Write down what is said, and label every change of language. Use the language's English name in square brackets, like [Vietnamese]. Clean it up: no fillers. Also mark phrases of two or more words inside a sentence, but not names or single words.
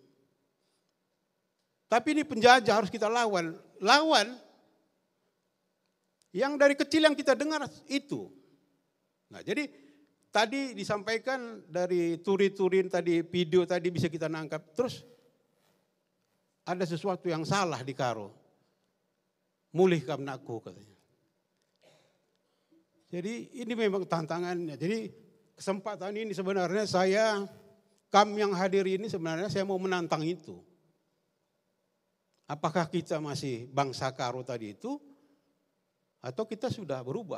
[Indonesian] Tapi ini penjajah harus kita lawan. Lawan yang dari kecil yang kita dengar itu. Nah jadi tadi disampaikan dari turi-turin tadi, video tadi bisa kita nangkap. Terus ada sesuatu yang salah di Karo. [Batak Karo] Mulih kamnaku [Indonesian] katanya. Jadi ini memang tantangannya. Jadi kesempatan ini sebenarnya yang hadir ini sebenarnya saya mau menantang itu. Apakah kita masih bangsa Karo tadi itu atau kita sudah berubah?